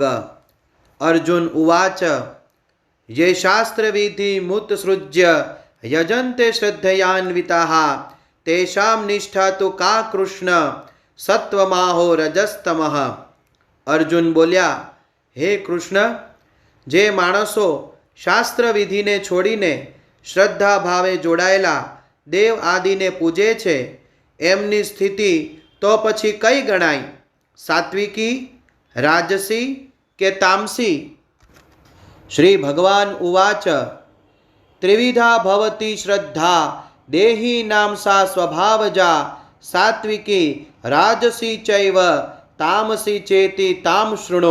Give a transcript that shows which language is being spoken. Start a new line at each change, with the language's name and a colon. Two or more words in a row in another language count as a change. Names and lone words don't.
Sanskrit: अर्जुन उवाच ये शास्त्रविधि मुत्सृज्य यजन्ते श्रद्धयान्विताः तेषां निष्ठा तो का कृष्ण सत्वमाहो रजस्तमः।
Gujarati: અર્જુન બોલ્યા, હે કૃષ્ણ, જે માણસો શાસ્ત્રવિધિને છોડીને શ્રદ્ધા ભાવે જોડાયેલા દેવ આદિને પૂજે છે એમની સ્થિતિ તો પછી કઈ ગણાય? સાત્વિકી, રાજસી કે તામસી?
Sanskrit: શ્રી ભગવાન ઉવાચ ત્રિવિધા ભવતી શ્રદ્ધા દેહીનામ સા સ્વભાવજા સાત્વિકી રાજસી ચૈવ તામસી ચેતી તામ શૃણો।